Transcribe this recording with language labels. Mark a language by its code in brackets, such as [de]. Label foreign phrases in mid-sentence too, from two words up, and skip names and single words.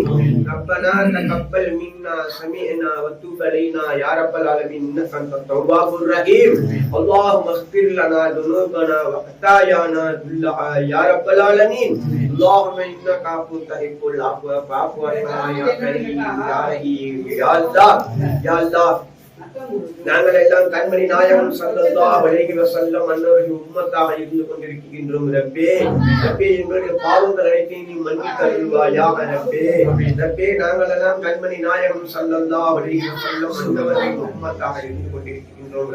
[ar] ربنا تقبل منا سمعنا وتوب علينا يا رب العالمين انك انت التواب الرحيم. اللهم اغفر لنا ذنوبنا وخطايانا كلها يا رب العالمين. اللهم انك عفو تحب العفو فاعف عنا يا كريم يا رحيم يا الله يا الله. [ta] நாங்கள் எல்லாம் கண்மணி நாயகம் [ar] صلى الله عليه وسلم [ta] அன்னவர்கள் உம்மத்தாக இருந்து கொண்டிருக்கின்றோம். ரப்பே ரப்பே எங்களுடைய பாவங்கள் அனைத்தையும் நீ மன்னித்து அருள்வாயாக. ரப்பே ரப்பே நாங்கள் எல்லாம் கண்மணி நாயகம் [ar] صلى الله عليه وسلم [ta] அன்னவர்கள் உம்மத்தாக இருந்து கொண்டிருக்கின்றோம்.